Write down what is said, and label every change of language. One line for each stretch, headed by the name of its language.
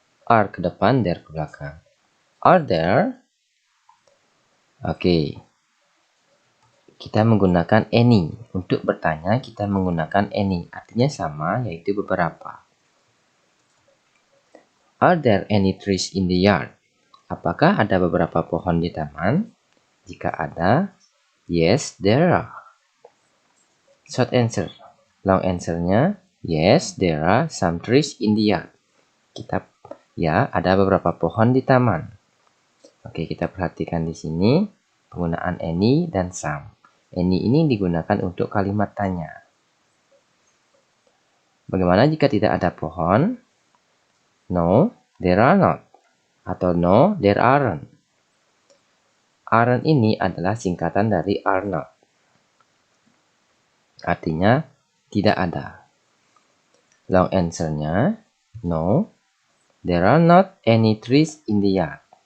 Indonesian: Are ke depan, there ke belakang. Are there? Oke. Kita menggunakan any. Untuk bertanya kita menggunakan any. Artinya sama, yaitu beberapa.
English: Are there any trees in the yard?
Indonesian: Apakah ada beberapa pohon di taman? Jika ada,
English: yes, there are. Short answer. Long answernya, yes, there are some trees in the yard.
Indonesian: Ya, ada beberapa pohon di taman. Oke, kita perhatikan di sini penggunaan any dan some. Any ini digunakan untuk kalimat tanya. Bagaimana jika tidak ada pohon?
English: No, there are not.
Indonesian: Atau
English: no, there aren't.
Indonesian: Aren't ini adalah singkatan dari are not. Artinya tidak ada. Long answernya,
English: no, there are not any trees in the yard.